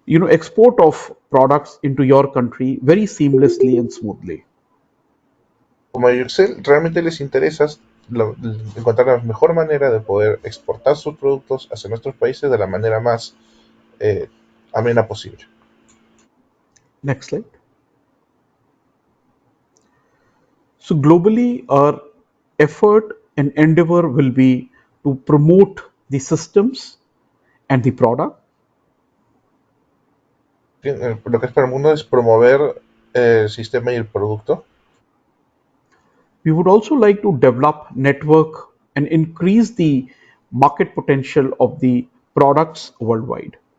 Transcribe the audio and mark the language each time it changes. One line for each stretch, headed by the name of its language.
English: export of products into your country very seamlessly and smoothly.
Spanish: Como a Excel realmente les interesa encontrar la mejor manera de poder exportar sus productos hacia nuestros países de la manera más eh, amena posible.
English: Next slide. So globally, our effort and endeavor will be to promote the systems and the product.
Spanish: Lo que es para el mundo es promover el sistema y el producto.
English: We would also like to develop network and increase the market potential of the products worldwide.